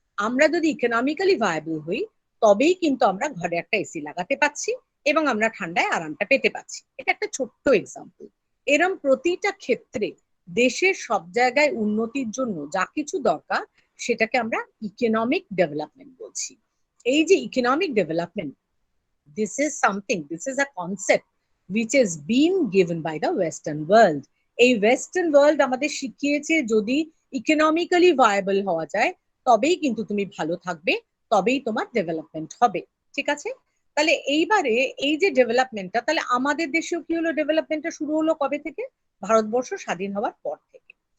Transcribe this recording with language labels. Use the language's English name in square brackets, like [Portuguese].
[Bangla] আমরা যদি economically viable হই, তবেই কিন্তু আমরা ঘরে একটা এসি লাগাতে পাচ্ছি এবং আমরা ঠান্ডায় আরামটা পেতে পাচ্ছি। এটা একটা ছোট্ট এক্সাম্পল। এরম প্রতিটা ক্ষেত্রে দেশের সব জায়গায় উন্নতির জন্য যা কিছু দরকার, সেটাকে আমরা ইকোনমিক ডেভেলপমেন্ট বলছি। এই যে [English] Economic development, this is something, this is a concept which is being given by the western world. [Bangla] এই ওয়েস্টার্ন ওয়ার্ল্ড আমাদের শিখিয়েছে যদি ইকোনমিক্যালি ভায়াবল হওয়া যায়, তবেই কিন্তু তুমি ভালো থাকবে, তবেই তোমার ডেভেলপমেন্ট হবে। ঠিক আছে, তাহলে এইবারে এই যে ডেভেলপমেন্টটা, তাহলে আমাদের দেশেও কি হলো, ডেভেলপমেন্টটা শুরু হলো কবে থেকে, ভারতবর্ষ স্বাধীন হওয়ার পর থেকে।